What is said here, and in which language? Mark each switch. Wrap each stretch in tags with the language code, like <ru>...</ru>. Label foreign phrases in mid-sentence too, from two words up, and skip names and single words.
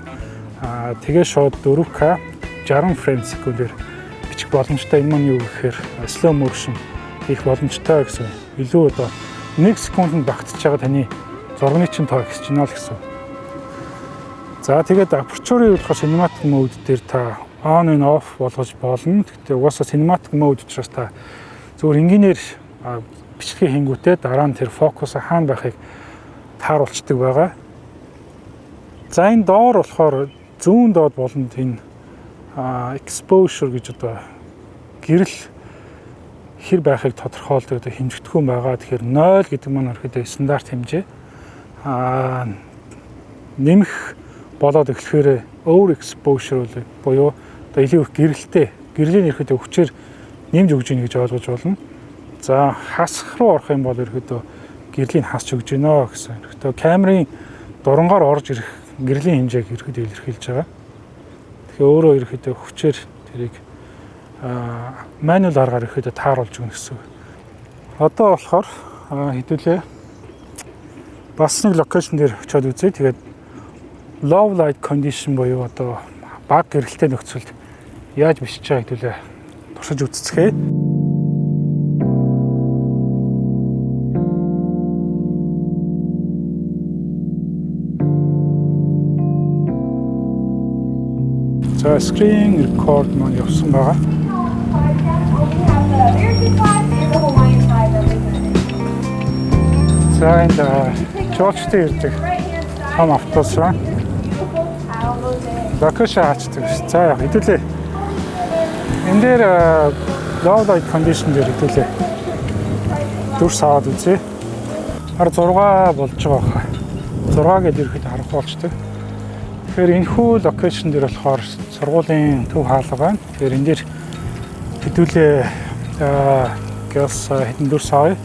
<mn>Тэгээ шууд 4K 60 frame секундээр бичих боломжтой. Энэ маань юу гэхээр</mn> <en>slow motion</en> <mn>хийх боломжтой гэсэн. Илүү одоо 1 секундэд багтж байгаа таны зурганы чинь тоо ихсэж байна л гэсэн. За тэгээд aperture-ийн болохоор</mn> <en>cinematic mode</en> <mn>дээр та</mn> <en>on and off</en> <mn>болгож болно. Гэхдээ угаасаа</mn> <en>cinematic mode</en> <mn>учраас та зөвхөн энгийнээр бичлэгээ хийнгүүтээ дараа нь тэр фокус хаана байхыг тааруулцдаг байгаа. За энэ доор болохоор зүүн доод болонд энэ exposure гэж одоо гэрэл хэр байхыг тодорхойлдог одоо хэмжигдэхүүн байгаа. Тэгэхээр 0 гэдэг маань ерөөдөө стандарт хэмжээ. Нэмэх болоод эхлэхээр</mn> <en>over exposure</en> <mn>буюу одоо илүү их гэрлийн ерөөдөө хүчээр нэмж өгж ийн гэж ойлгож болно. За хасах руу орох юм бол ерөөдөө гэрлийг хасч өгж гинэ гэсэн. Ерөөдөө камерын дурангаар орж ирэх гэрлийн хэмжээг ерөөдөө илэрхийлж байгаа. Тэгэхээр өөрөө ерөөдөө хүчээр тэрийг мануал аргаар ерөөдөө тааруулж өгнө гэсэн. Одоо болохоор хэдүүлээ бас нэг локейшн дээр очиод үзье. Тэгээд</mn> <en>low light condition</en> <mn>буюу одоо бага гэрэлтэй нөхцөлд яаж бичиж байгаа хэдүүлээ туршиж үзцгээе. За</mn> <en>screen record</en> <mn>маань явсан байгаа. За энэ Жоржтэй ирдэг хам автобус ба локейшн хаачдаг. За яг хэдүүлээ. Энд дээр</mn> <en>low light condition</en> <mn>дээр хэдүүлээ дүрс аваад үзье. Хар 6 болж байгаа хаа. 6 гэдээ ирэхэд харах болчтой. Тэгэхээр энэхүү локейшн дээр болохоор сургуулийн төв хаалга байна. Тэгэхээр энэ дээр хэдүүлээ газ хэдэн дүрс авъя.</mn>